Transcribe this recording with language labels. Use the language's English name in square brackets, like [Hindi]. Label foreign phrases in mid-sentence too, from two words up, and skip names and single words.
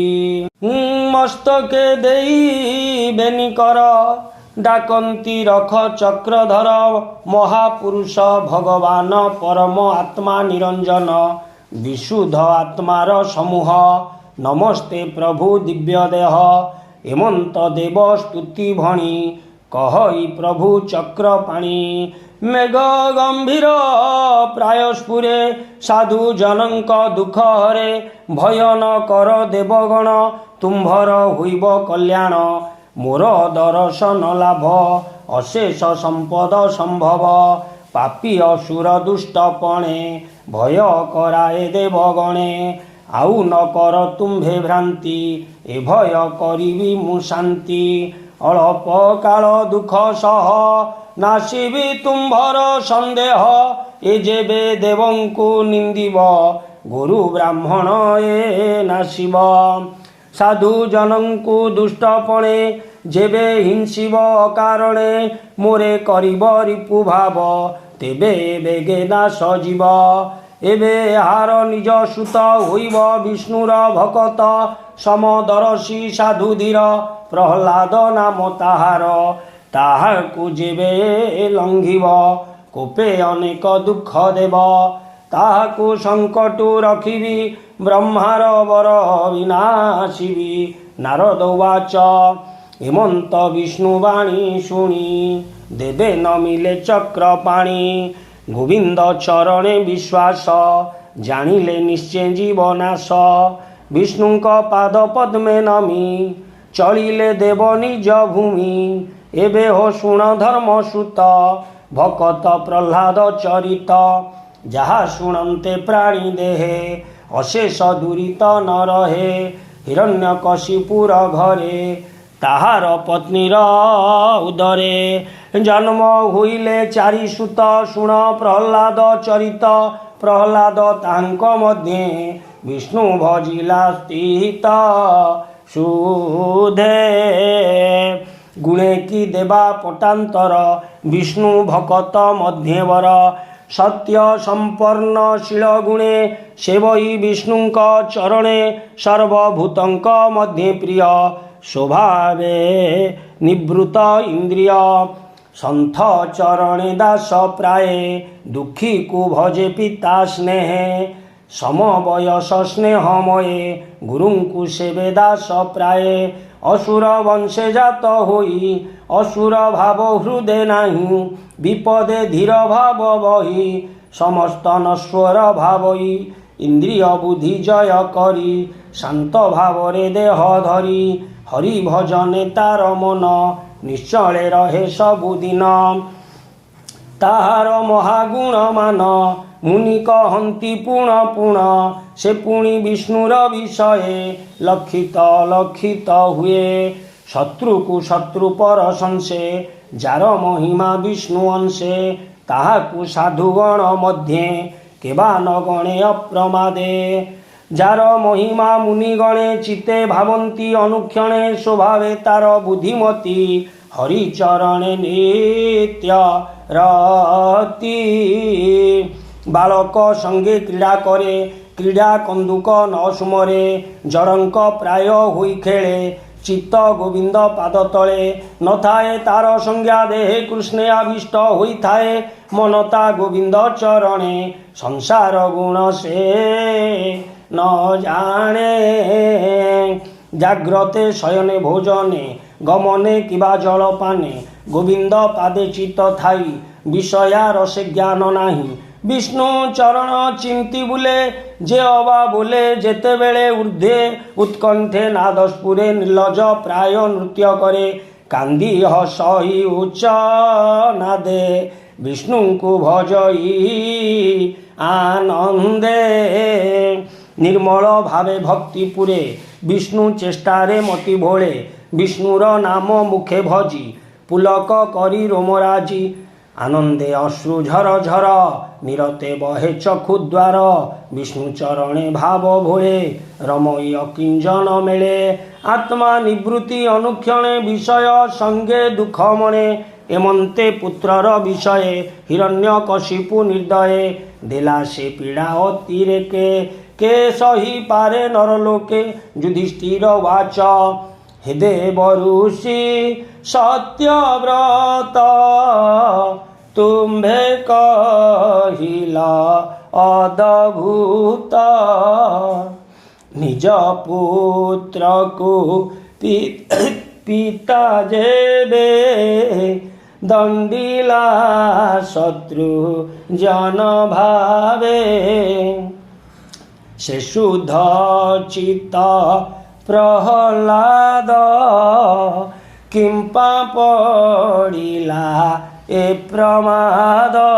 [Odia] ମସ୍ତକେ ଦେଇ ବେନିକର ଡାକନ୍ତି ରଖ ଚକ୍ରଧର। ମହାପୁରୁଷ ଭଗବାନ ପରମ ଆତ୍ମା ନିରଞ୍ଜନ ବିଶୁଦ୍ଧ ଆତ୍ମାର ସମୂହ। ନମସ୍ତେ ପ୍ରଭୁ ଦିବ୍ୟ ଦେହ ହେମନ୍ତ ଦେବ ସ୍ତୁତି ଭଣି କହଇ ପ୍ରଭୁ ଚକ୍ରପାଣି ମେଘ ଗମ୍ଭୀର ପ୍ରାୟ ସ୍ଫୁରେ ସାଧୁ ଜନକ ଦୁଃଖ ହରେ ଭୟ ନ କର ଦେବଗଣ ତୁମ୍ଭର ହୋଇବ କଲ୍ୟାଣ ମୋର ଦର୍ଶନ ଲାଭ ଅଶେଷ ସମ୍ପଦ ସମ୍ଭବ ପାପୀ ଅସୁର ଦୁଷ୍ଟପଣେ ଭୟ କରାଏ ଦେବଗଣେ ଆଉ ନ କର ତୁମ୍ଭେ ଭ୍ରାନ୍ତି ଏ ଭୟ କରିବି ମୁଁ ଶାନ୍ତି ଅଳ୍ପ କାଳ ଦୁଃଖ ସହ ନାଶିବି ତୁମ୍ଭର ସନ୍ଦେହ ଏ ଯେବେ ଦେବଙ୍କୁ ନିନ୍ଦିବ ଗୁରୁ ବ୍ରାହ୍ମଣ ଏ ନାଶିବ ସାଧୁ ଜନଙ୍କୁ ଦୁଷ୍ଟପଣେ ଯେବେ ହିଂସିବ ଅକାରଣେ ମୋରେ କରିବ ରିପୁ ଭାବ ତେବେ ବେଗେ ନାଶ ଜୀବ ଏବେ ହାର ନିଜ ସୁତ ହୋଇବ ବିଷ୍ଣୁର ଭକତ ସମଦର୍ଶୀ ସାଧୁ ଧୀର ପ୍ରହଲାଦ ନାମ ତାହାର ତାହାକୁ ଯେବେ ଲଙ୍ଘିବ କୋପେ ଅନେକ ଦୁଃଖ ଦେବ ତାହାକୁ ସଙ୍କଟୁ ରଖିବି ବ୍ରହ୍ମାର ବର ବିନାଶିବି ନାରଦ ଉବାଚ ହେମନ୍ତ ବିଷ୍ଣୁବାଣୀ ଶୁଣି ଦେବେ ନ ମିଳେ ଚକ୍ରପାଣି ଗୋବିନ୍ଦ ଚରଣେ ବିଶ୍ୱାସ ଜାଣିଲେ ନିଶ୍ଚୟ ଜୀବନାଶ ବିଷ୍ଣୁକ ପାଦ ପଦ୍ମେ ନମି ଚଳିଲେ ଦେବ ନିଜ ଭୂମି ଏବେ ହୋ ଶୁଣ ଧର୍ମ ସୁତ ଭକତ ପ୍ରହ୍ଲାଦ ଚରିତ ଯାହା ଶୁଣନ୍ତେ ପ୍ରାଣୀ ଦେହେ ଅଶେଷ ଦୁରିତ ନ ରହେ ହିରଣ୍ୟକଶିପୁର ଘରେ ତାହାର ପତ୍ନୀର ଉଦରେ ଜନ୍ମ ହୋଇଲେ ଚାରି ସୁତ ଶୁଣ ପ୍ରହ୍ଲାଦ ଚରିତ ପ୍ରହ୍ଲାଦ ତାଙ୍କ ମଧ୍ୟେ ବିଷ୍ଣୁ ଭଜିଲା ସ୍ଥିତ ସୁଧେ ଗୁଣେ କି ଦେବା ପଟାନ୍ତର ବିଷ୍ଣୁ ଭକତ ମଧ୍ୟବର ସତ୍ୟ ସମ୍ପନ୍ନ ଶୀଳ ଗୁଣେ ସେବଇ ବିଷ୍ଣୁଙ୍କ ଚରଣେ ସର୍ବଭୂତଙ୍କ ମଧ୍ୟେ ପ୍ରିୟ ସ୍ୱଭାବେ ନିବୃତ ଇନ୍ଦ୍ରିୟ ସନ୍ଥ ଚରଣେ ଦାସ ପ୍ରାୟେ ଦୁଃଖୀ କୁ ଭଜେ ପିତା ସ୍ନେହେ ସମବୟସ ସ୍ନେହମୟେ ଗୁରୁଙ୍କୁ ସେବେ ଦାସ ପ୍ରାୟେ ଅସୁର ବଂଶେ ଜାତ ହୋଇ ଅସୁର ଭାବ ହୃଦୟ ନାହିଁ ବିପଦେ ଧୀର ଭାବ ବହି ସମସ୍ତ ନଶ୍ୱର ଭାବଇ ଇନ୍ଦ୍ରିୟ ବୁଦ୍ଧି ଜୟ କରି ଶାନ୍ତ ଭାବରେ ଦେହ ଧରି ହରି ଭଜନେ ତାର ମନ ନିଶ୍ଚଳେ ରହେ ସବୁଦିନ ତାହାର ମହାଗୁଣ ମାନ ମୁନି କହନ୍ତି ପୁଣ ପୁଣ ସେ ପୁଣି ବିଷ୍ଣୁର ବିଷୟେ ଲକ୍ଷିତ ଲକ୍ଷିତ ହୁଏ ଶତ୍ରୁ କୁ ଶତ୍ରୁ ପର ସଂଶେ ଯାର ମହିମା ବିଷ୍ଣୁ ଅଂଶେ ତାହାକୁ ସାଧୁଗଣ ମଧ୍ୟେ କେବା ନ ଗଣେ ଅପ୍ରମାଦେ ଯାର ମହିମା ମୁନିଗଣେ ଚିତେ ଭାବନ୍ତି ଅନୁକ୍ଷଣେ ସ୍ୱଭାବେ ତାର ବୁଦ୍ଧିମତୀ ହରିଚରଣେ ନିତ୍ୟ ରତି ବାଳକ ସଙ୍ଗେ କ୍ରୀଡ଼ା କରେ କ୍ରୀଡ଼ା କନ୍ଦୁକ ନ ସୁମରେ ଜଡ଼ଙ୍କ ପ୍ରାୟ ହୋଇ ଖେଳେ ଚିତ୍ତ ଗୋବିନ୍ଦ ପାଦ ତଳେ ନ ଥାଏ ତାର ସଂଜ୍ଞା ଦେହେ କୃଷ୍ଣେ ଆବିଷ୍ଟ ହୋଇ ଥାଏ ମନତା ଗୋବିନ୍ଦ ଚରଣେ ସଂସାର ଗୁଣ ସେ ନ ଜାଣେ ଜାଗ୍ରତେ ଶୟନେ ଭୋଜନେ ଗମନେ କିବା ଜଳପାନେ ଗୋବିନ୍ଦ ପାଦେ ଚିତ୍ତ ଥାଇ ବିଷୟା ରସେ ଜ୍ଞାନ ନାହିଁ ବିଷ୍ଣୁ ଚରଣ ଚିନ୍ତି ବୁଲେ ଯେ ଅବା ବୋଲେ ଯେତେ ବେଳେ ଊର୍ଦ୍ଧ୍ୱେ ଉତ୍କଣ୍ଠେ ନାଦସ୍ପୁରେ ନିର୍ଲଜ ପ୍ରାୟ ନୃତ୍ୟ କରେ କାନ୍ଦି ହସଇ ଉଚ୍ଚ ନାଦେ ବିଷ୍ଣୁ କୁ ଭଜଇ ଆନନ୍ଦେ ନିର୍ମଳ ଭାବେ ଭକ୍ତି ପୁରେ ବିଷ୍ଣୁ ଚେଷ୍ଟାରେ ମତି ଭୋଳେ ବିଷ୍ଣୁର ନାମ ମୁଖେ ଭଜି ପୁଲକ କରି ରୋମରାଜି ଆନନ୍ଦେ ଅଶ୍ରୁ ଝର ଝର ନିରତେ ବହେ ଚକ୍ଷୁ ଦ୍ୱାର ବିଷ୍ଣୁ ଚରଣେ ଭାବ ଭୋଳେ ରମଇ ଅକିଞ୍ଜନ ମେଳେ ଆତ୍ମା ନିବୃତ୍ତି ଅନୁକ୍ଷଣେ ବିଷୟ ସଙ୍ଗେ ଦୁଃଖ ମଣେ ଏମନ୍ତେ ପୁତ୍ରର ବିଷୟେ ହିରଣ୍ୟକଶିପୁ ନିର୍ଦ୍ଦୟେ ଦେଲା ସେ ପୀଡ଼ା ଅତିରେକେ କେ ସହି ପାରେ ନରଲୋକେ ଯୁଧିଷ୍ଠିର ବାଚ ହେ ଦେବ ଋଷି ସତ୍ୟବ୍ରତ ତୁମ୍ଭେ କହିଲା ଅଦ୍ଭୁତ ନିଜ ପୁତ୍ର କୁ ପିତା ଯେବେ ଦଣ୍ଡିଲା ଶତ୍ରୁ ଜନ ଭାବେ ସେ ଶୁଦ୍ଧ ଚିତ୍ତ ପ୍ରହ୍ଲାଦ କିମ୍ପା ପଡ଼ିଲା ଏ ପ୍ରମାଦ